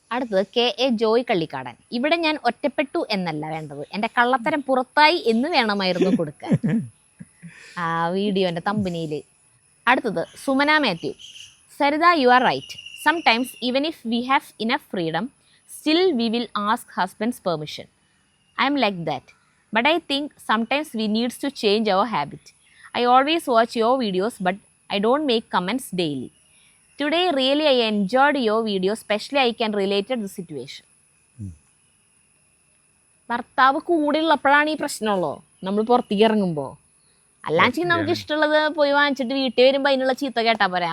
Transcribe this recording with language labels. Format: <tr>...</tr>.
<ml>അടുത്തത് KA ജോയ് കള്ളിക്കാടൻ. ഇവിടെ ഞാൻ ഒറ്റപ്പെട്ടു എന്നല്ല വേണ്ടത്, എൻ്റെ കള്ളത്തരം പുറത്തായി എന്ന് വേണമായിരുന്നു കൊടുക്കാൻ ആ വീഡിയോൻ്റെ തമ്പനിയിൽ.</ml> <en>അടുത്തത് Sumana Mathew. Saritha, you are right. Sometimes even if we have enough freedom still we will ask husband's permission. I am like that. But I think sometimes we needs to change our habit. I always watch your videos but I don't make comments daily. Today really I enjoyed your video, especially I can relate to the situation.</en> <ml>ഭർത്താവ് കൂടെയുള്ളപ്പോഴാണ് ഈ പ്രശ്നമുള്ളൂ, നമ്മൾ പുറത്തേക്ക് ഇറങ്ങുമ്പോൾ. അല്ലാച്ചെങ്കിൽ നമുക്ക് ഇഷ്ടമുള്ളത് പോയി വാങ്ങിച്ചിട്ട് വീട്ടിൽ വരുമ്പോൾ അതിനുള്ള ചീത്ത കേട്ടാ പോരാ.</ml>